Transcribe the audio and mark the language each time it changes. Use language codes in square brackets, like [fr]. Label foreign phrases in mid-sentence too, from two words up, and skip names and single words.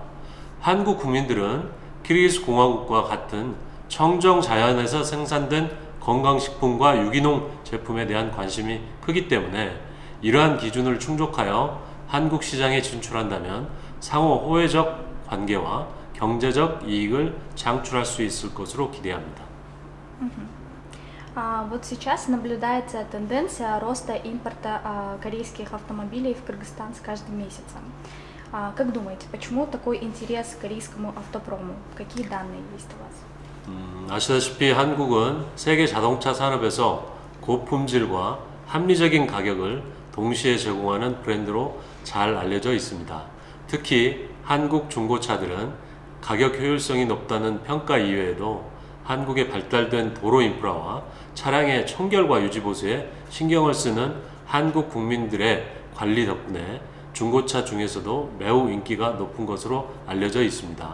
[ko] 한국 국민들은 키르기스 공화국과 같은 청정 자연에서 생산된 건강식품과 유기농 제품에 대한 관심이 크기 때문에 이러한 기준을 충족하여 한국 시장에 진출한다면 상호 호혜적 관계와 경제적 이익을 창출할 수 있을 것으로 기대합니다. [ru] Вот сейчас наблюдается тенденция роста импорта корейских автомобилей в Кыргызстан с каждым месяцем. Как думаете, почему такой интерес к корейскому автопрому? Какие данные есть у вас? [ko] 아시다시피 한국은 세계 자동차 산업에서 고품질과 합리적인 가격을 동시에 제공하는 브랜드로 잘 알려져 있습니다. 특히 한국 중고차들은 가격 효율성이 높다는 평가 이외에도 한국의 발달된 도로 인프라와 차량의 청결과 유지 보수에 신경을 쓰는 한국 국민들의 관리 덕분에 중고차 중에서도 매우 인기가 높은 것으로 알려져 있습니다.